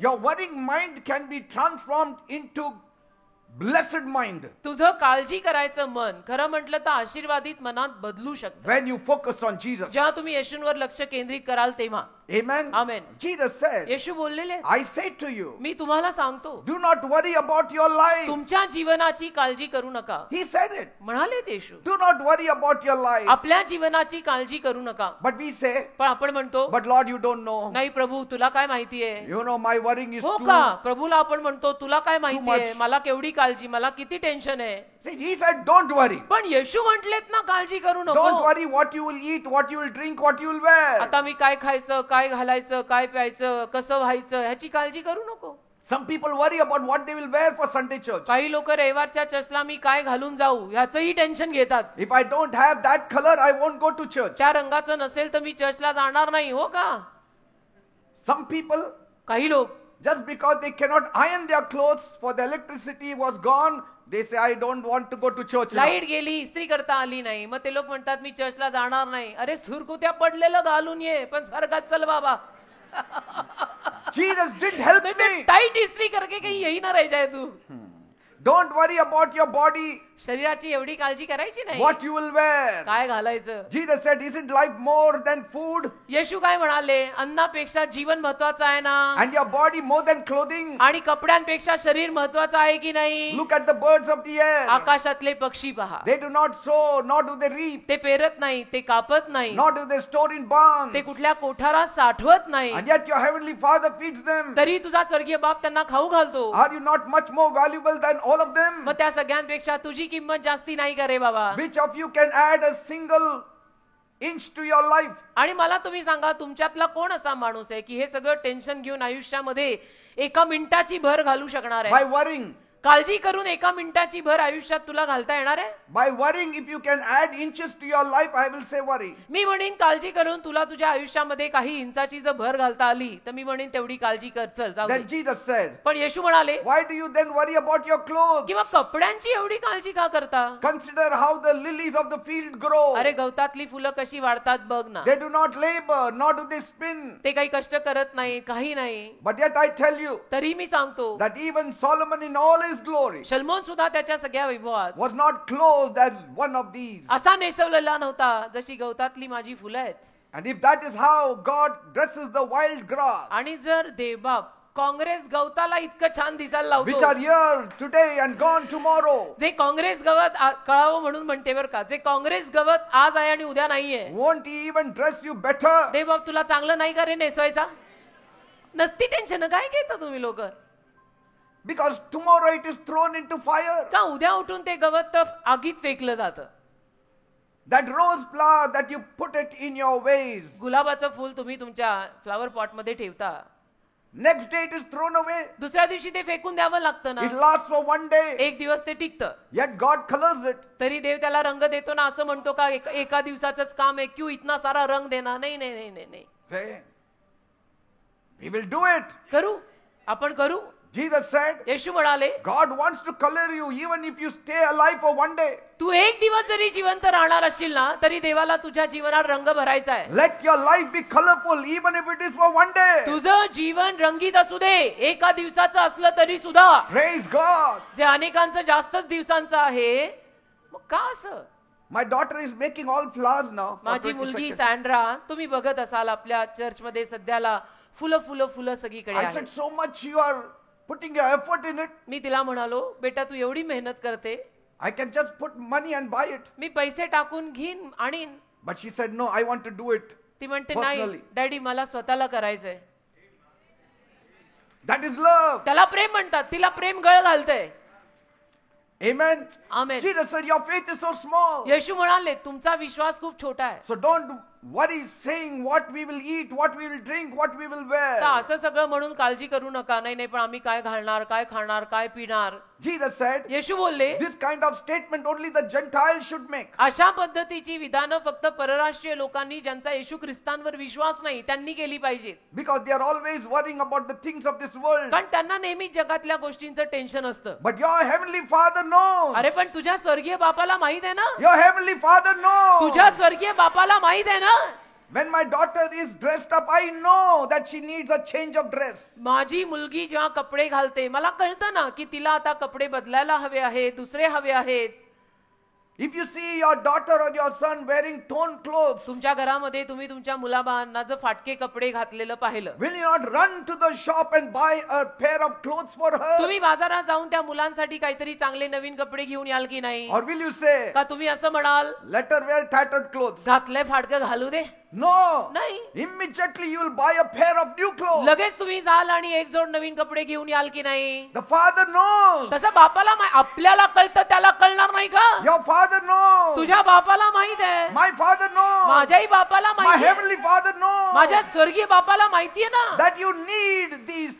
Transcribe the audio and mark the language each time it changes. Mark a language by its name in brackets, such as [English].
[English] Your worrying mind can be transformed into blessed mind [Marathi] तुझं काळजी करायचं मन खरं म्हटलं तर आशीर्वादित मनात बदलू शकतं. [English] when you focus on Jesus. [Marathi] जेव्हा तुम्ही येशूंवर लक्ष केंद्रित कराल तेव्हा. [English] Amen. Amen. Jesus said, [Marathi] येशू बोललेले [English] I say to you, [Marathi] मी तुम्हाला सांगतो [English] do not worry about your life. [Marathi] तुमच्या जीवनाची काळजी करू नका. [English] He said it. [Marathi] म्हणाले येशू [English] Do not worry about your life. [Marathi] आपल्या जीवनाची काळजी करू नका. [English] But we say, [Marathi] पण आपण म्हणतो [English] but Lord, you don't know. [Marathi] नाही प्रभू तुला काय माहितीये. [English] You know, my worrying is [Marathi] हो [English] too. [Marathi] का प्रभूला आपण म्हणतो तुला काय माहितीये [English] much. [Marathi] मला केवढी काळजी मला किती टेन्शन आहे. [English] See, he said, don't worry. [Marathi] पण येशू म्हटलेत ना काळजी करू [English] Don't [Marathi] नको. [English] worry what you will eat, what you will drink, what you will wear. [Marathi] आता मी काय खायचं काय घालायचं काय प्यायचं कसं व्हायचं ह्याची काळजी करू नको. [English] Some people worry about what they will wear for Sunday church. [Marathi] काही लोक रविवारच्या चर्चला मी काय घालून जाऊ ह्याचंही टेन्शन घेतात. [English] If I don't have that color, I won't go to church. [Marathi] त्या रंगाचं नसेल तर मी चर्चला जाणार नाही. हो का. [English] Some people, [Marathi] काही लोक [English] just because they cannot iron their clothes for the electricity was gone, they say, I don't want to go to church now. [Marathi] Light गेली इस्त्री करता आली नाही मग ते लोक म्हणतात मी चर्चला जाणार नाही. अरे सुरकुत्या पडलेलं घालून ये पण स्वर्गात चल बाबा. [English] Jesus didn't help me. [Hindi] Tight इस्त्री करके कहीं यही ना रह जाए तू. [English] Don't worry about your body [Marathi] शरीराची एवढी काळजी करायची नाही. [English] what you will wear. [Marathi] काय घालायचं. [English] Jesus said, isn't life more than food? [Marathi] येशू काय म्हणाले, अन्नापेक्षा जीवन महत्वाचं आहे ना, [English] And your body more than clothing? [Marathi] आणि कपड्यांपेक्षा शरीर महत्वाचं आहे की नाही. [English] Look at the birds of the air. [Marathi] आकाशातले पक्षी पहा, [English] They do not sow, nor do they reap, [Marathi] ते पेरत नाही, ते कापत नाही, [English] nor do they store in barns. [Marathi] ते कुठल्या कोठारात साठवत नाही, [English] And yet your heavenly Father feeds them. [Marathi] तरी तुझा स्वर्गीय बाप त्यांना खाऊ घालतो. [English] Are you not much more valuable than all of them? [Marathi] मग त्या सगळ्यांपेक्षा तुझी किंमत जास्ती नाही का रे बाबा. [English] Which of you can add a single inch to your life? [Marathi] आणि मला तुम्ही सांगा, तुमच्यातला कोण असा माणूस आहे की हे सगळं टेन्शन घेऊन आयुष्यामध्ये एका मिनिटाची भर घालू शकणार [English] By [Marathi] आहे. [English] worrying. [Marathi] काळजी करून एका मिनिटाची भर आयुष्यात तुला घालता येणार आहे. [English] By worrying, if you can add inches to your life, I will say worry. [Marathi] मी म्हणेन काळजी करून तुला तुझ्या आयुष्यामध्ये काही इंचाची जर भर घालता आली तर मी म्हणेन तेवढी काळजी कर, चल जाऊ [English] Then [Marathi] दे. [English] Jesus said, [Marathi] पण येशू म्हणाले, [English] why do you then worry about your clothes? [Marathi] किंवा कपड्यांची एवढी काळजी का करता. [English] Consider how the lilies of the field grow. [Marathi] अरे गवतातली फुलं कशी वाढतात बघ ना. [English] They do not labor, nor do they spin. [Marathi] ते काही कष्ट करत नाही, काही नाही. [English] But yet I tell you [Marathi] तरी मी सांगतो, [English] that even Solomon in all his glory [Marathi] Salmon सुद्धा त्याच्या सगळ्या वैभवात [English] was not clothed as one of these. [Marathi] असा नेसवलेला नव्हता जशी गवतातली माझी फुलं आहेत. [English] And if that is how God dresses the wild grass, [Marathi] आणि जर देवबाप काँग्रेस गवताला इतकं छान दिसायला [English] which are [Marathi] लावतो, [English] here today and gone tomorrow, [Marathi] जे काँग्रेस गवत कळावं म्हणून म्हणते बरं का, जे काँग्रेस गवत आज आहे आणि उद्या नाहीये, [English] won't he even dress you better? [Marathi] देवबाप तुला चांगलं नाही का रे नेसवायचा. नसती टेन्शन, काय घेता तुम्ही लोक. [English] Because tomorrow it is thrown into fire. [Marathi] का उद्या उठून ते गवत तर आगीत फेकलं जातं. [English] That rose flower that you put it in your vase, [Marathi] गुलाबाचं फुल तुम्ही तुमच्या फ्लावर पॉट मध्ये ठेवता, [English] next day it is thrown away. [Marathi] दुसऱ्या दिवशी ते फेकून द्यावं लागतं [English] It [Marathi] ना. [English] lasts for one day. [Marathi] एक दिवस ते टिकतं, [English] Yet God colors it. [Marathi] तरी देव त्याला रंग देतो ना. असं म्हणतो का एका दिवसाचंच काम आहे, [Hindi] क्यों इतना सारा रंग देना. [Marathi] नाही नाही नाही नाही नाही, [English] Say, we will do it. [Marathi] करू, आपण करू. [English] Jesus said, [Marathi] येशू म्हणाले, [English] God wants to color you even if you stay alive for one day. [Marathi] तू एक दिवस जरी जिवंत राहणार असशील ना, तरी देवाला तुझ्या जीवनात रंग भरायचा आहे. [English] Let your life be colorful even if it is for one day. [Marathi] तुझं जीवन रंगीत असू दे, एका दिवसाचं असलं तरी सुद्धा. [English] Praise God. [Marathi] जे अनेकांचं जास्तच दिवसांचं आहे, मग का असं. [English] My daughter is making all flowers now. for [Marathi] माझी [English] 22nd. [Marathi] मुलगी सॅन्ड्रा, तुम्ही बघत असाल आपल्या चर्चमध्ये सध्याला फुलं फुलं फुलं सगळीकडे [English] I [Marathi] आहेत. [English] said, so much you are putting your effort in it. [Marathi] मी तिला म्हणालो, बेटा तू एवढी मेहनत करते, [English] I can just put money and buy it. [Marathi] मी पैसे टाकून घेईन आणीन. [English] But she said, no, I want to do it. [Marathi] ती म्हणते नाही [English] Personally. [Marathi] डॅडी, मला स्वतःला करायचंय. [English] That is love. [Marathi] त्याला प्रेम म्हणतात, तिला प्रेम गळ घालतंय. [English] Amen. Amen. Jesus said, your faith is so small. [Marathi] येशू म्हणाले, तुमचा विश्वास खूप छोटा आहे. [English] So don't worry saying what we will eat, what we will drink, what we will [Marathi] तर [English] wear. [Marathi] असं सगळं म्हणून काळजी करू नका. नाही नाही, पण आम्ही काय घालणार, काय खाणार, काय पिणार. [English] Jesus said, [Marathi] येशू बोलले, [English] this kind of statement only the Gentiles should make. [Marathi] अशा पद्धतीची विधानं फक्त परराष्ट्रीय लोकांनी, ज्यांचा येशू ख्रिस्तांवर विश्वास नाही, त्यांनी केली पाहिजेत. [English] Because they are always worrying about the things of this world. [Marathi] कारण त्यांना नेहमी जगातल्या गोष्टींचं टेन्शन असतं. [English] But your heavenly Father knows. [Marathi] अरे पण तुझ्या स्वर्गीय बापाला माहित आहे ना. [English] Your heavenly Father knows. [Marathi] तुझ्या स्वर्गीय बापाला माहित आहे ना. [English] When my daughter is dressed up, I know that she needs a change of dress. [Marathi] माझी मुलगी जेव्हा कपडे घालते, मला कळतं ना की तिला आता कपडे बदलायला हवे आहेत, दुसरे हवे आहेत. [English] If you see your daughter or your son wearing torn clothes, [Marathi] तुमच्या घरामध्ये तुम्ही तुमच्या मुलाबाळांना जर फाटके कपडे घातलेलं पाहिलं, [English] will you not run to the shop and buy a pair of clothes for her? [Marathi] तुम्ही बाजारात जाऊन त्या मुलांसाठी काहीतरी चांगले नवीन कपडे घेऊन याल की नाही. [English] Or will you say, [Marathi] का तुम्ही असं म्हणाल, [English] let her wear tattered clothes? [Marathi] घातलंय फाटकं घालू दे. [English] No. [Marathi] नाही, [English] Immediately you will buy a pair of new clothes. [Marathi] लगेच तुम्ही जाल आणि एक जोड नवीन कपडे घेऊन याल की नाही. [English] The Father knows. [Marathi] तसं बापाला आपल्याला कळतं, त्याला कळणार नाही का. [English] Your Father knows. [Marathi] तुझ्या बापाला माहित आहे, [English] My Father knows. [Marathi] माझ्याही बापाला [English] My [Marathi] माहिती आहे, [English] heavenly Father knows [Marathi] माझ्या स्वर्गीय बापाला माहितीये ना [English] that you need these